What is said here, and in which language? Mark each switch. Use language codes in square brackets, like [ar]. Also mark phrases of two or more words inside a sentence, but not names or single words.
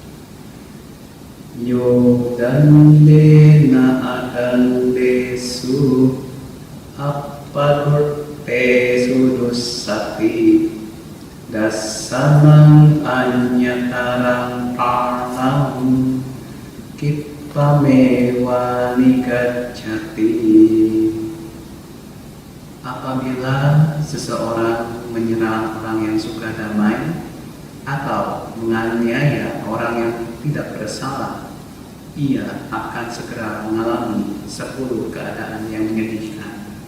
[pi] Yo dandena adandesu appadurtesu dussati dassanang anyatarang parnam kippamewa nigacchati. [id] Apabila seseorang menyerang orang yang suka damai atau menganiaya orang yang tidak bersalah, ia akan segera mengalami 10 keadaan yang menyedihkan.